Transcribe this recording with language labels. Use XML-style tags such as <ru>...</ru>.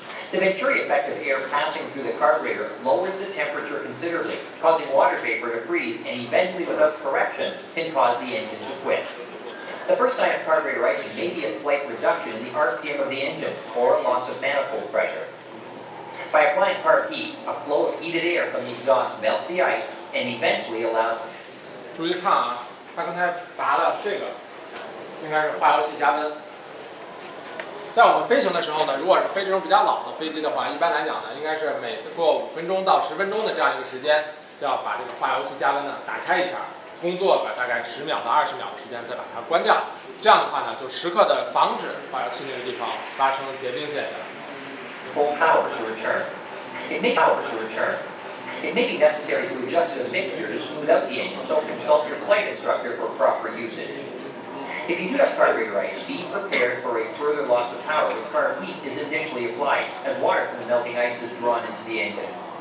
<en>The Venturi effect of air passing through the carburetor lowers the temperature considerably, causing water vapor to freeze and eventually, without correction, can cause the engine to quit. The first sign of carburetor icing may be a slight reduction in the RPM of the engine or a loss of manifold pressure. By applying carb heat, a flow of heated air from the exhaust melts the ice and eventually allows...</en> <zh>注意看啊，它刚才拔的这个应该是化油器加温。在我们飞行的时候呢，如果是飞这种比较老的飞机的话，一般来讲呢，应该是每过5分钟到10分钟的这样一个时间，就要把这个化油器加温呢打开一下，工作个大概10秒到20秒的时间，再把它关掉。这样的话呢，就时刻的防止化油器那个地方发生结冰现象。</zh> <en>Full power to return. It may be necessary to adjust the mixture to smooth out the engine, so consult your flight instructor for proper usage. If you do have carburetor ice, be prepared for a further loss of power when carb heat is initially applied, as water from the melting ice is drawn into the engine.</en>